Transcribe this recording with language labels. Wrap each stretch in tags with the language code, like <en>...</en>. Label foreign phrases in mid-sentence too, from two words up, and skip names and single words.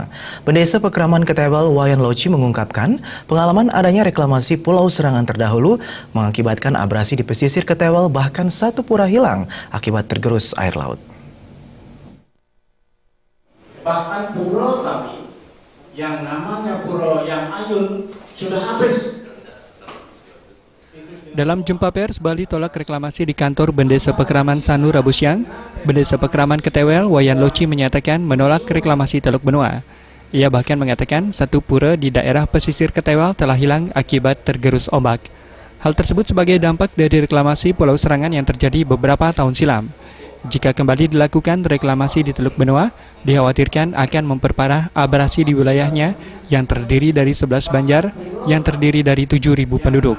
<id>Pendesa Pekeraman Ketewel, Wayan Loci mengungkapkan pengalaman adanya reklamasi Pulau Serangan terdahulu mengakibatkan abrasi di pesisir Ketewel, bahkan satu pura hilang akibat tergerus air laut. Bahkan pura kami yang namanya Pura Yang Ayun sudah habis. Dalam jumpa pers, Bali tolak reklamasi di kantor Bendesa Pekeraman Sanur Rabu siang, Bendesa Pekeraman Ketewel, Wayan Loci menyatakan menolak reklamasi Teluk Benoa. Ia bahkan mengatakan satu pura di daerah pesisir Ketewel telah hilang akibat tergerus ombak. Hal tersebut sebagai dampak dari reklamasi Pulau Serangan yang terjadi beberapa tahun silam. Jika kembali dilakukan reklamasi di Teluk Benoa, dikhawatirkan akan memperparah abrasi di wilayahnya yang terdiri dari 11 banjar yang terdiri dari 7.000 penduduk.</id>